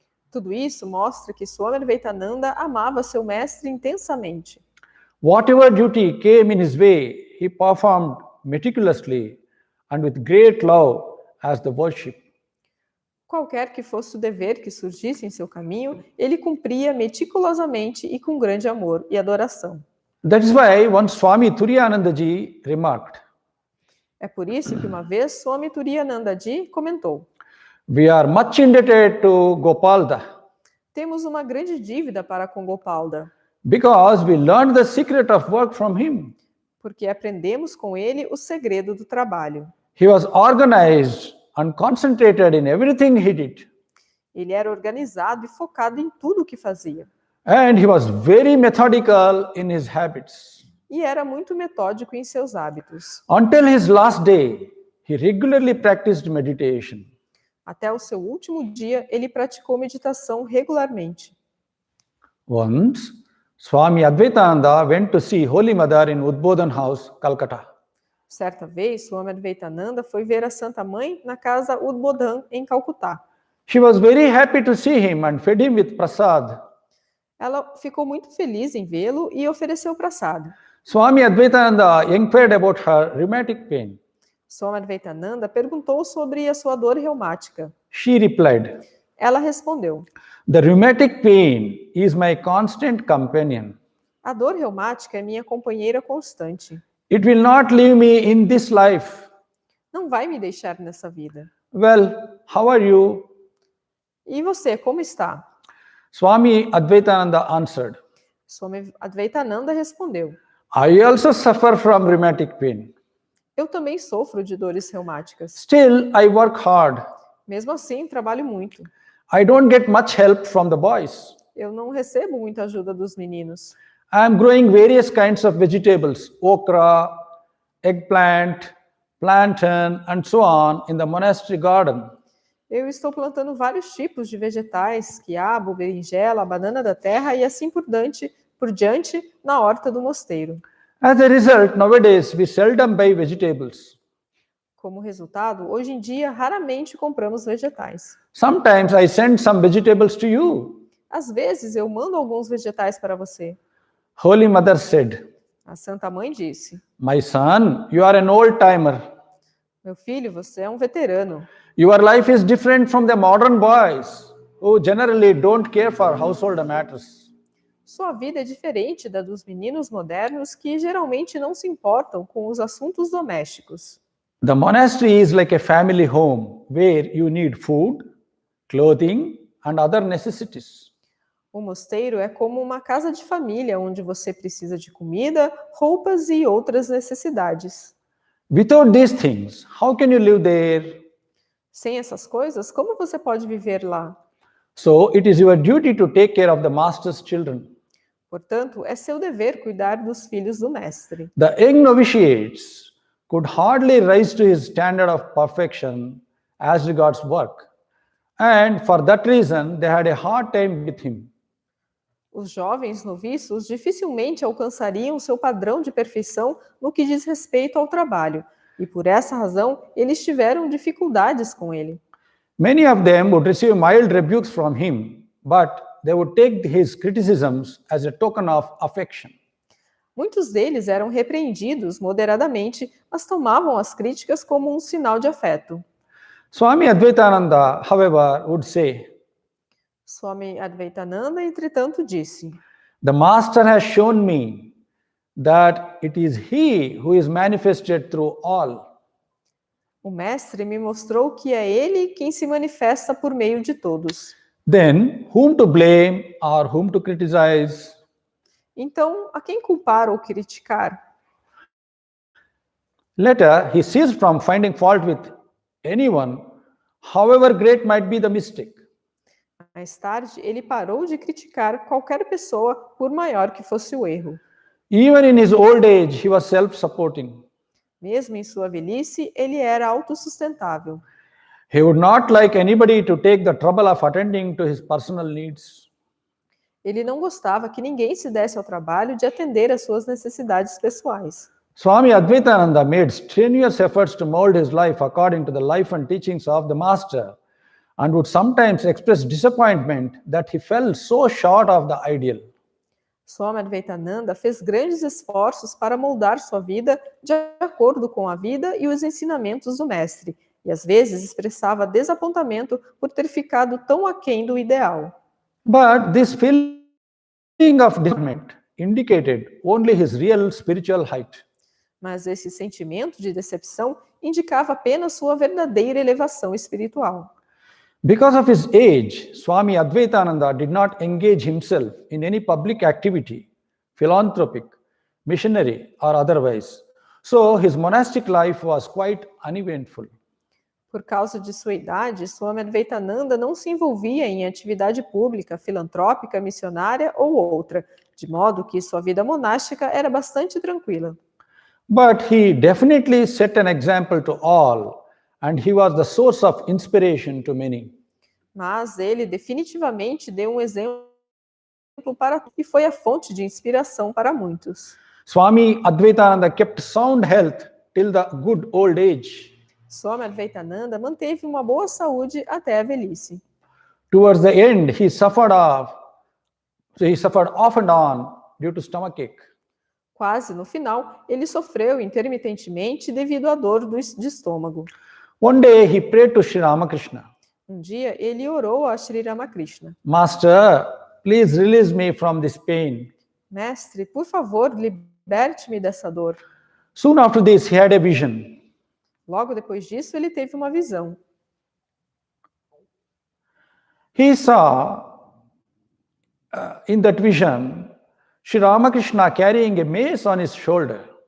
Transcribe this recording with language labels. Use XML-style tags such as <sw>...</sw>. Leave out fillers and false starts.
<pt>Tudo isso mostra que Swami Advaitananda amava seu mestre intensamente.</pt> <en>Whatever duty came in his way, he performed meticulously and with great love as the worship.</en> <pt>Qualquer que fosse o dever que surgisse em seu caminho, ele cumpria meticulosamente e com grande amor e adoração.</pt> <en>That is why once Swami Turiyanandaji remarked,</en> <pt>É por isso que uma vez Swami Turiyanandaji comentou:</pt> <en>"We are much indebted to Gopalda</en> <pt>Temos uma grande dívida para com Gopalda,</pt> <en>because we learned the secret of work from him.</en> <pt>porque aprendemos com ele o segredo do trabalho.</pt> <en>He was organized and concentrated in everything he did.</en> <pt>Ele era organizado e focado em tudo o que fazia.</pt> <en>And he was very methodical in his habits.</en> <pt>E era muito metódico em seus hábitos.</pt> <en>Until his last day, he regularly practiced meditation.</en> <pt>Até o seu último dia, ele praticou meditação regularmente.</pt> <en>Once, Swami Advaitananda went to see Holy Mother in Udbodhan House, Calcutta.</en> <pt>Certa vez, Swami Advaitananda foi ver a Santa Mãe na casa Udbodhan, em Calcutá.</pt> <en>She was very happy to see him and fed him with prasad.</en> <pt>Ela ficou muito feliz em vê-lo e ofereceu prasad.</pt> <en>Swami Advaitananda inquired about her rheumatic pain.</en> <pt>Swami Advaitananda perguntou sobre a sua dor reumática.</pt> <en>She replied,</en> <pt>Ela respondeu:</pt> <en>"The rheumatic pain is my constant companion.</en> <pt>A dor reumática é minha companheira constante.</pt> <en>It will not leave me in this life."</en> <pt>Não vai me deixar nessa vida.</pt> <en>Well, how are you?</en> <pt>E você, como está?</pt> <en>Swami Advaitananda answered,</en> <pt>Swami Advaitananda respondeu:</pt> <en>I also suffer from rheumatic pain.</en> <pt>Eu também sofro de dores reumáticas.</pt> <en>Still, I work hard.</en> <pt>Mesmo assim, trabalho muito.</pt> <en>I don't get much help from the boys.</en> <pt>Eu não recebo muita ajuda dos meninos.</pt> <en>I am growing various kinds of vegetables, okra, eggplant, plantain, and so on in the monastery garden.</en> <pt>Eu estou plantando vários tipos de vegetais, quiabo, berinjela, banana da terra e assim por diante na horta do mosteiro.</pt> <en>As a result, nowadays we seldom buy vegetables.</en> <pt>Como resultado, hoje em dia raramente compramos vegetais.</pt> <en>Sometimes I send some vegetables to you.</en> <pt>Às vezes eu mando alguns vegetais para você.</pt> <en>Holy Mother said,</en> <pt>A Santa Mãe disse:</pt> <en>My son, you are an old-timer.</en> <pt>Meu filho, você é um veterano.</pt> <en>Your life is different from the modern boys who generally don't care for household matters.</en> <pt>Sua vida é diferente da dos meninos modernos que geralmente não se importam com os assuntos domésticos.</pt> <en>The monastery is like a family home where you need food, clothing, and other necessities.</en> <pt>O mosteiro é como uma casa de família onde você precisa de comida, roupas e outras necessidades.</pt> <en>Without these things, how can you live there?</en> <pt>Sem essas coisas, como você pode viver lá?</pt> <en>So it is your duty to take care of the master's children.</en> <pt>Portanto, é seu dever cuidar dos filhos do mestre.</pt> <en>The young novitiates could hardly rise to his standard of perfection as regards work. And for that reason, they had a hard time with him.</en> <pt>Os jovens noviços dificilmente alcançariam seu padrão de perfeição no que diz respeito ao trabalho, e por essa razão eles tiveram dificuldades com ele.</pt> <en>Many of them would receive mild rebukes from him, but they would take his criticisms as a token of affection.</en> <pt>Muitos deles eram repreendidos moderadamente, mas tomavam as críticas como um sinal de afeto.</pt> <en>Swami Advaitananda, however, would say,</en> <pt>Swami Advaitananda, entretanto, disse:</pt> <en>The Master has shown me that it is He who is manifested through all.</en> <pt>O mestre me mostrou que é ele quem se manifesta por meio de todos.</pt> <en>Then, whom to blame or whom to criticize?</en> <pt>Então, a quem culpar ou criticar?</pt> <en>Later, he ceased from finding fault with anyone, however great might be the mistake.</en> <pt>Mais tarde, ele parou de criticar qualquer pessoa, por maior que fosse o erro.</pt> <en>Even in his old age, he was self-supporting.</en> <pt>Mesmo em sua velhice, ele era autossustentável.</pt> <en>He would not like anybody to take the trouble of attending to his personal needs.</en> <pt>Ele não gostava que ninguém se desse ao trabalho de atender às suas necessidades pessoais.</pt> <en>Swami Advaitananda made strenuous efforts to mold his life according to the life and teachings of the Master, and would sometimes express disappointment that he fell so short of the ideal.</en> <pt>Swami Advaitananda fez grandes esforços para moldar sua vida de acordo com a vida e os ensinamentos do mestre, e às vezes expressava desapontamento por ter ficado tão aquém do ideal.</pt> <en>But this feeling of disappointment indicated only his real spiritual height.</en> <pt>Mas esse sentimento de decepção indicava apenas sua verdadeira elevação espiritual.</pt> <en>Because of his age, Swami Advaitananda did not engage himself in any public activity, philanthropic, missionary, or otherwise. So his monastic life was quite uneventful.</en> <pt>Por causa de sua idade, Swami Advaitananda não se envolvia em atividade pública, filantrópica, missionária ou outra, de modo que sua vida monástica era bastante tranquila.</pt> <en>But he definitely set an example to all, and he was the source of inspiration to many.</en> <pt>Mas ele definitivamente deu um exemplo exemplo e foi a fonte de inspiração para muitos.</pt> <en>Swami Advaitananda kept sound health till the good old age.</en> <pt>Swami Advaitananda manteve uma boa saúde até a velhice.</pt> <en>Towards the end, he suffered off and on due to stomachache.</en> <pt>Quase no final, ele sofreu intermitentemente devido à dor de estômago.</pt> <en>One day, he prayed to Sri Ramakrishna.</en> <pt>Um dia, ele orou a Sri Ramakrishna.</pt> <en>Master, please release me from this pain.</en> <pt>Mestre, por favor, liberte-me dessa dor.</pt> <en>Soon after this, he had a vision.</en> <pt>Logo depois disso, ele teve uma visão.</pt> <en>He saw in that vision Sri Ramakrishna carrying a mace on his shoulder.</en>